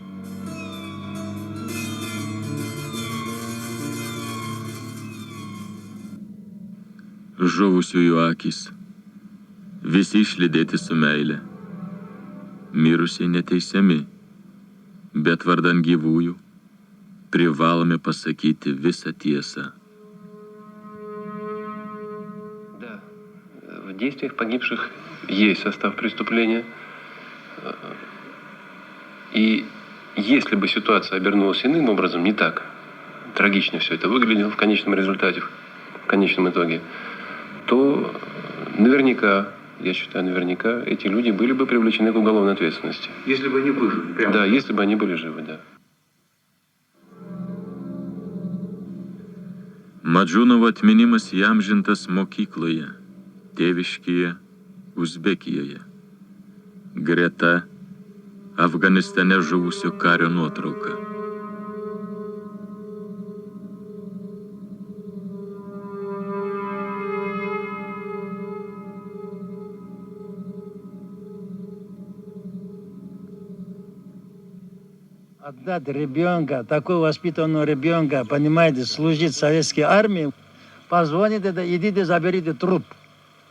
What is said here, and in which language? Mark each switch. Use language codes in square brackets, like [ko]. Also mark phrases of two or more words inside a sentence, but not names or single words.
[lt] Žuvusiųjų akys, visi išlydėti su meile. Mirusiai neteisiami, bet vardan gyvųjų privalome pasakyti visą tiesą. [ru] Да, в действиях погибших есть состав преступления. И если бы ситуация обернулась иным образом, не так трагично все это выглядело в конечном результате, в конечном итоге, то наверняка, я считаю, наверняка эти люди были бы привлечены к уголовной ответственности. Если бы они выжили. Прямо. Да, если бы они были живы, да. [lt] Madžūnovo atminimas įamžintas mokykloje, tėviškėje, Uzbekijoje. Greta Afganistane žuvusio kario nuotrauka. [ru] Отдать ребенка, такого воспитанного ребенка, понимаете, служить в советской армии, позвоните, идите, заберите труп.